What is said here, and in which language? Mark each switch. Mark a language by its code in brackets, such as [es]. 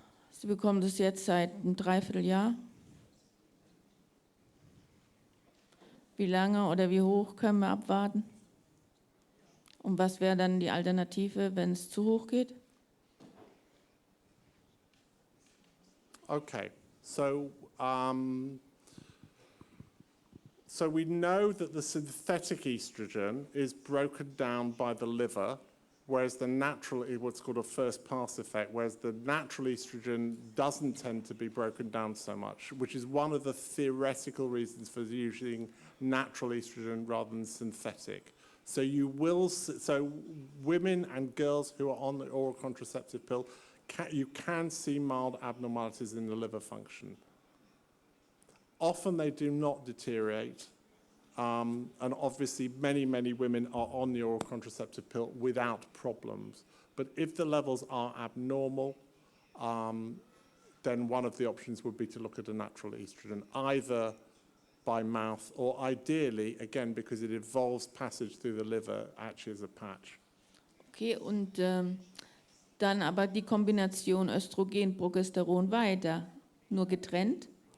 [de] Sie bekommen das jetzt seit einem Dreivierteljahr. Wie lange oder wie hoch können wir abwarten? Und was wäre dann die Alternative, wenn es zu hoch geht? [en] Okay, so we know that the synthetic estrogen is broken down by the liver whereas the natural, what's called a first pass effect, whereas the natural estrogen doesn't tend to be broken down so much, which is one of the theoretical reasons for using natural estrogen rather than synthetic. So so women and girls who are on the oral contraceptive pill, you can see mild abnormalities in the liver function. Often they do not deteriorate. And obviously, many women are on the oral contraceptive pill without problems. But if the levels are abnormal, then one of the options would be to look at a natural estrogen, either by mouth or ideally, again, because it involves passage through the liver, actually as a patch. [de] Okay, und dann aber die Kombination Östrogen, Progesteron weiter, nur getrennt?